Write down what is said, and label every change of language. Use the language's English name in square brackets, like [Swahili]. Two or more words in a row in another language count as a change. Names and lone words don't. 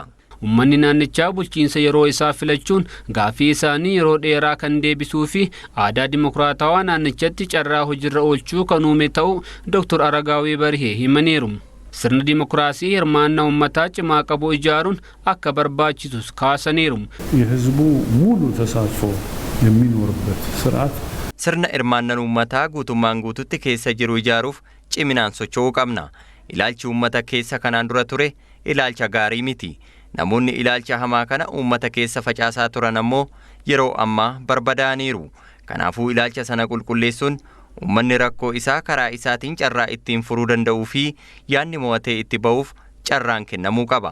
[Oromo] Uummanni naannichaa bulchiinsa yeroo isaa filachuun gaafii isaanii yeroo dheeraa kan deebisuu fi aadaa dimokiraatawaa naannichatti carraa hojiirra oolchuu kan uume ta'uu Dr. Aragaawii Barihee himaniiru. Sirna dimokiraasii hirmaannaa uummataa cimaa qabu ijaaruun akka barbaachisus kaasaniiru. [Amharic] የህዝቡ ሙሉ ተሳትፎ የሚኖርበት ስርዓት [Oromo] Sirna hirmaannaa uummataa guutummaan guututti keessa jiru ijaaruuf ciminaan socho'uu qabna. Ilaalchi uummata keessa kanaan dura ture ilaalcha gaarii miti. Namoonni ilaalcha hamaa kana uummata keessa facaasaa turan ammoo yeroo ammaa barbadaaniiru. Kanaafuu ilaalcha sana qulqulleessuun uummanni rakkoo isaa karaa isaatiin carraa ittiin furuu danda'uu fi yaadni mo'atee itti ba'uuf carraan kennamuu qaba.